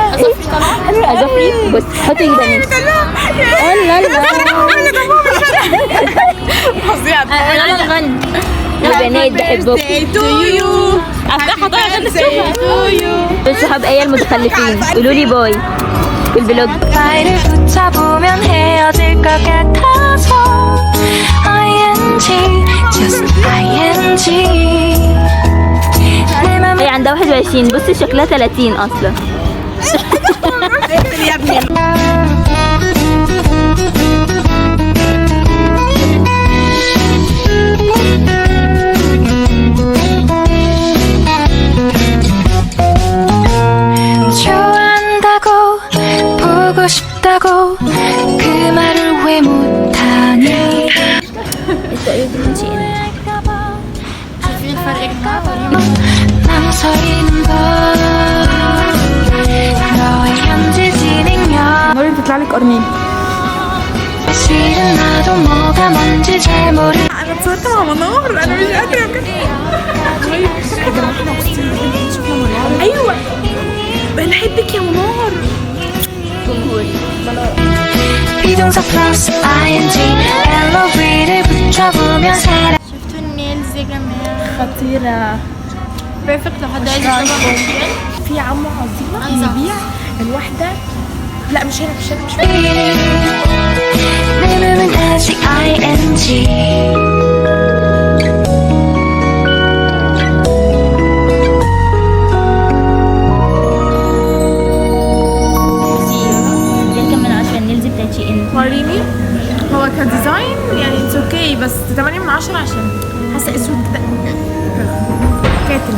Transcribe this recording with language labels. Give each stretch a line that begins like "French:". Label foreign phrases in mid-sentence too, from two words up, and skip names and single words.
Arabic: اظفري بص حطي ايدك الله فظيع. انا نغني يا بنات بحبكم. افتحها طيب عشان تشوفها. دول صحاب ايه المتخلفين، قولوا لي باي في البلوج.
Korean: 나를 붙잡으면 헤어질 것 같아서
English: ING just ING.
Arabic: هي عندها 21 بصي شكلها 30 اصلا. يا ابني
Korean: 좋아한다고 보고 싶다고 그 말을 왜 못하니.
Arabic: شايفين الفرق يا جماعه؟
Korean: 망설이는 걸 너의 현재 진행력.
Arabic: نوري بتطلع لك قرنين.
Korean: 실은 나도 뭐가 뭔지 잘 모르.
Arabic: انا اتصورت مع منور انا مش قادره بجد. ايوه بنحبك يا منور.
Korean: 비동사 플러스 ing LOV를 붙여보면 사랑.
Arabic: شفتوا النيلز يا جماعه خطيره بيرفكت. لو حد عايز يشتغل في عمو عظيمه بيبيع الواحده. لا مش هنا
Korean: 내 맘은 아직 ing.
Arabic: وريني. هو كديزاين يعني
English: it's okay
Arabic: بس 8 من 10 عشان حاسه اسود كده كاتم